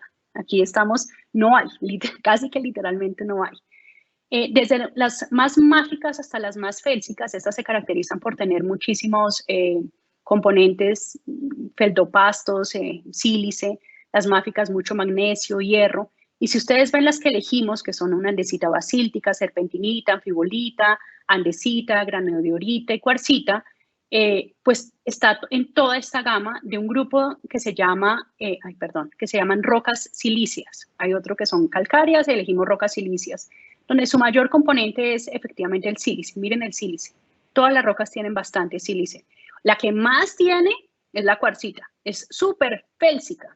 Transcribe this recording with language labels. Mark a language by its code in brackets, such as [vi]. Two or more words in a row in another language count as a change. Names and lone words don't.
[es] Aquí estamos, no hay, casi que literalmente no hay. Desde las más mágicas hasta las más félsicas, estas se caracterizan por tener muchísimos componentes, feldopastos, sílice, las mágicas mucho magnesio, hierro. Y si ustedes ven las que elegimos, que son una andesita basíltica, serpentinita, anfibolita, andesita, granodiorita y cuarcita, pues está en toda esta gama de un grupo que se llama, que se llaman rocas silíceas. Hay otro que son calcáreas, elegimos rocas silíceas, donde su mayor componente es efectivamente el sílice. Miren el sílice. Todas las rocas tienen bastante sílice. La que más tiene es la cuarcita, es súper félsica.